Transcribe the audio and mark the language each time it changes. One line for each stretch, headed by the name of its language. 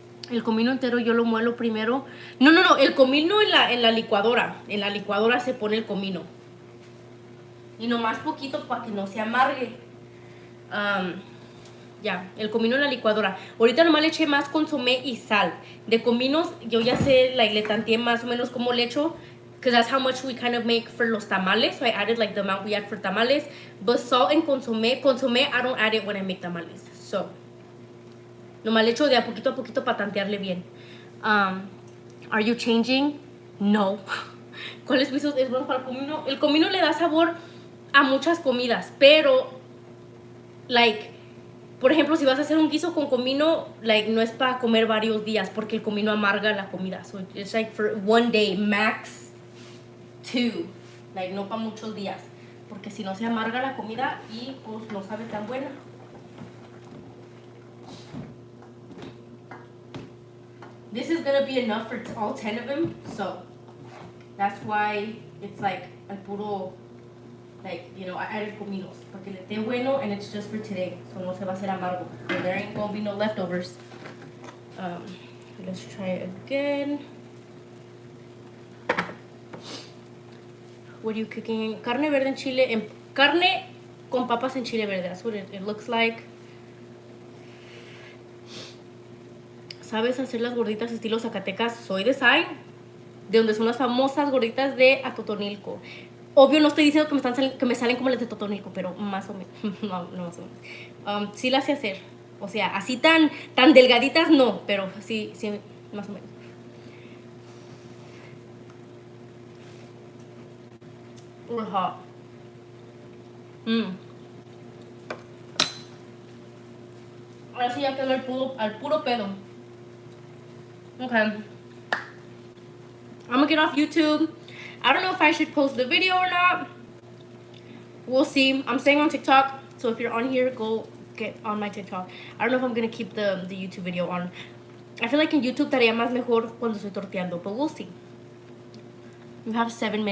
Spanish: El comino entero yo lo muelo primero. No, el comino en la licuadora. En la licuadora se pone el comino. Y nomás poquito para que no se amargue. Ya, el comino en la licuadora. Ahorita nomás le eché más consomé y sal. De cominos, yo ya sé, like, le tanteé más o menos cómo le echo.
English: Because that's how much we kind of make for los tamales. So I added like the amount we add for tamales. But salt and consomé, I don't add it when I make tamales.
Spanish: So, nomás le echo de a poquito para tantearle bien.
English: Are you changing?
Spanish: No. ¿Cuáles pisos es bueno para el comino? El comino le da sabor a muchas comidas, pero, like, por ejemplo, si vas a hacer un guiso con comino, like, no es para comer varios días, porque el comino amarga la comida.
English: So it's like for one day, max 2.
Spanish: Like, no para muchos días, porque si no se amarga la comida y pues no sabe tan buena.
English: This is gonna be enough for all 10 of them, so that's why it's like
Spanish: al puro,
English: like, you know, I added cominos
Spanish: porque le esté bueno,
English: and it's just for today, so
Spanish: no se va a hacer amargo.
English: So there ain't gonna be no leftovers. Let's try it again. What are you cooking?
Spanish: Carne verde en chile, carne con papas en chile verde.
English: That's what it looks like.
Spanish: ¿Sabes hacer las gorditas estilo Zacatecas? Soy de Sai, de donde son las famosas gorditas de Atotonilco. Obvio, no estoy diciendo que me salen como las de Totonilco, pero más o menos. no más o menos. Sí las sé hacer. O sea, así tan delgaditas no, pero sí, más o menos.
English: Hot.
Spanish: Ahora sí ya quedó al puro pedo.
English: Okay. I'm gonna get off YouTube. I don't know if I should post the video or not. We'll see. I'm staying on TikTok, so if you're on here, go get on my TikTok. I don't know if I'm gonna keep the YouTube video on. I feel like in YouTube
Spanish: estaría más mejor cuando estoy torteando,
English: but we'll see. We have 7 minutes.